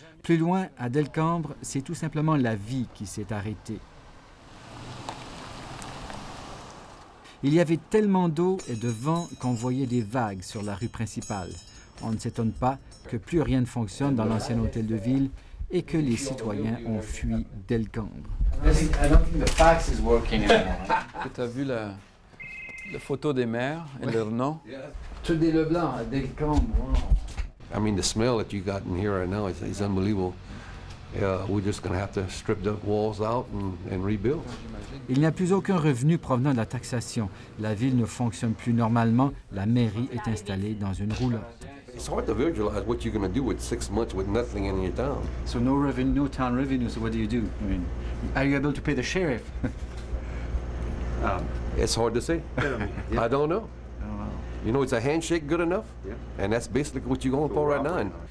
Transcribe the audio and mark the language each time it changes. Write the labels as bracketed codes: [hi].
[fr] Plus loin, à Delcambre, c'est tout simplement la vie qui s'est arrêtée. Il y avait tellement d'eau et de vent qu'on voyait des vagues sur la rue principale. On ne s'étonne pas que plus rien ne fonctionne dans l'ancien hôtel de ville et que les citoyens ont fui Delcambre. [en] I don't think the fax is working anymore. [fr] Tu as vu la photo des maires et leur nom? Trudy Leblanc à Delcambre. [en] I mean, the smell that you got in here right now is unbelievable. We're just going to have to strip the walls out and rebuild. [fr] Il n'y a plus aucun revenu provenant de la taxation. La ville ne fonctionne plus normalement. La mairie est installée dans une roulotte. [en] It's hard to visualize what you're going to do with 6 months with nothing in your town. So no revenue, no town revenue. So what do? I mean, are you able to pay the sheriff? It's hard to say. I don't know. You know, it's a handshake good enough? Yeah. And that's basically what you're going for right now.